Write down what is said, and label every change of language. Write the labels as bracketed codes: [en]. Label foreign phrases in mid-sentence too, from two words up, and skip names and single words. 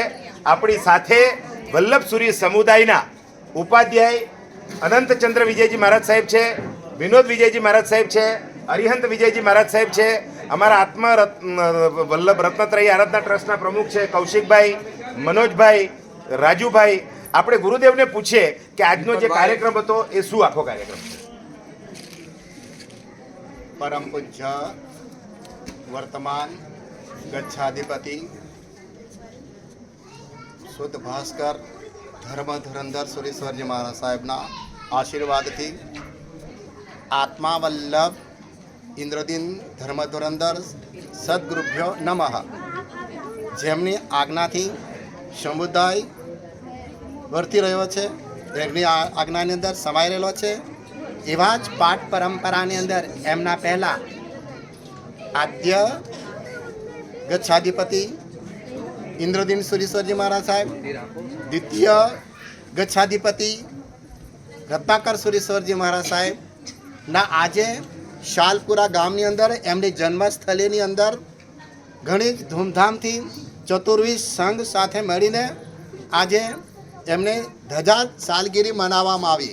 [gu] આપણી સાથે વલ્લભસુરી સમુદાયના ઉપાધ્યાય અનંતચંદ્ર વિજયજી મહારાજ સાહેબ છે, વિનોદ વિજયજી મહારાજ સાહેબ છે, અરિહંત વિજયજી મહારાજ સાહેબ છે, અમારા આત્મા વલ્લભ રત્નત્રયી આરાધના ટ્રસ્ટના પ્રમુખ છે કૌશિકભાઈ, મનોજભાઈ, રાજુભાઈ। આપણે ગુરુદેવને પૂછીએ કે આજનો જે કાર્યક્રમ હતો એ શું આખો કાર્યક્રમ છે। પરમ પૂજ્ય વર્તમાન ગચ્છાધિપતિ શુદ્ધ ભાસ્કર ધર્મ ધુરંધર સુરેશ્વરજી મહારાજ સાહેબના આશીર્વાદથી આત્મા વલ્લભ ઇન્દ્રદીન ધર્મ ધુરંધર [sa] सद्गुरुभ्यो नमः [gu] જેમની આજ્ઞાથી સમુદાય વર્તી રહ્યો છે, તેમની આજ્ઞાની અંદર સમાઈ રહેલો છે। એવા જ પાઠ પરંપરાની અંદર એમના પહેલા આદ્ય ગચ્છાધિપતિ ઇન્દ્રદીન સુરેશ્વરજી મહારાજ સાહેબ, દ્વિતીય ગચ્છાધિપતિ રત્નાકર સુરેશ્વરજી મહારાજ સાહેબના આજે શાલપુરા ગામની અંદર એમની જન્મસ્થળીની અંદર ઘણી જ ધૂમધામથી ચતુર્વિશ સંઘ સાથે મળીને આજે એમને ધજા સાલગીરી મનાવવામાં આવી।